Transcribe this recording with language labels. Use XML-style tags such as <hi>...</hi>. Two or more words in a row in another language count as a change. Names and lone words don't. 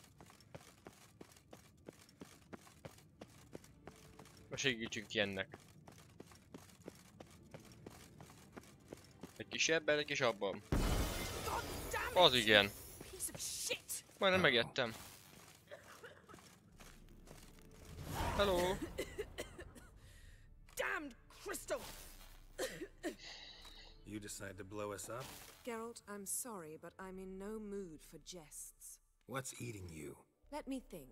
<hu>Most segítsünk ki ennek. Egy kis ebben, egy kis abban. Az igen. Majdnem megettem.</hu> <en>Hello. Damned crystal! You decide to blow us up? Geralt, I'm sorry, but I'm in no mood for jests. What's eating you? Let me think.</en>